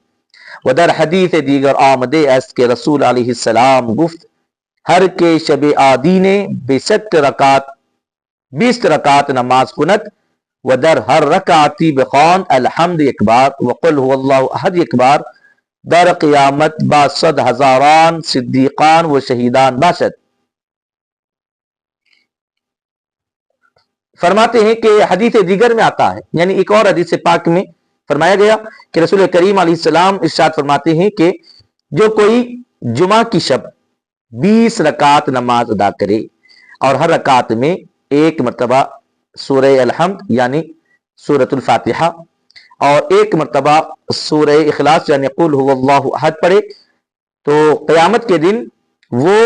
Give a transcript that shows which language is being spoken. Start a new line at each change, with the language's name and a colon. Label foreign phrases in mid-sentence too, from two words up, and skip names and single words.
Persian: ودر حدیث دیگر آمدے ایس کے رسول
Arabic: علیہ السلام
Persian: گفت ہر کے شب آدینے بیست رکعت 20 رکعت نماز کنت، ودر ہر رکعتی بخوان الحمد
Urdu: ایک بار
Arabic: وقل هو اللہ احد
Urdu: ایک بار،
Persian: در قیامت با 100,000 صدیقان و شہیدان باشد۔
Urdu: فرماتے ہیں کہ
Persian: حدیث دیگر
Urdu: میں آتا ہے، یعنی ایک اور حدیث پاک میں فرمایا گیا کہ رسول کریم
Arabic: علیہ السلام
Urdu: ارشاد فرماتے ہیں کہ جو کوئی جمعہ کی شب 20 رکعت نماز ادا کرے اور ہر رکعت میں ایک مرتبہ سورہ الحمد یعنی سورۃ الفاتحہ اور ایک مرتبہ سورہ اخلاص یعنی
Arabic: قل هو اللہ احد
Urdu: پڑھے، تو قیامت کے دن وہ